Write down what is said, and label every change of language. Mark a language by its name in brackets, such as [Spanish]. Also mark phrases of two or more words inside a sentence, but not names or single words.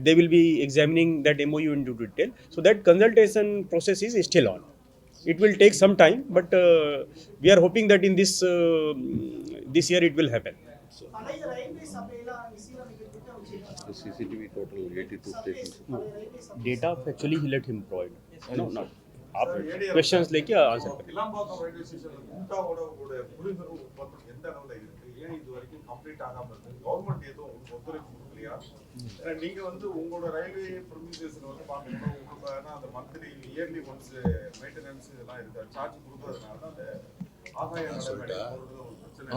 [English] They will be examining that MOU into detail. So that consultation process is still on. It will take some time, but we are hoping that in this year it will happen. The CCTV total 82 stations. Data actually he let him provide. No, not. [Hindi] आप questions लेके आंसर करें. [Tamil] கிளாம்பாக்கம் [English] railway stationல [Tamil] கூட்டாவோட புரிந்துணர்வு ஒப்பந்தம் எந்த அளவுல இருக்கு? ஏன் இது வரைக்கும் கம்ப்ளீட் ஆகாம இருக்கு? கவர்மெண்ட் எதுவும் உங்களுக்கு ஒத்துழைப்பு கொடுக்கலையா? நீங்க உங்களோட [English] railway promisation [Tamil] பாத்தீங்கன்னா உங்களுக்கு அந்த [English] monthly yearly once maintenance [Tamil] இதெல்லாம் இருக்கு. சார்ஜ் கொடுக்கறதுனால அந்த ஆதாய நடைமுறை போறது ஒரு பிரச்சனை.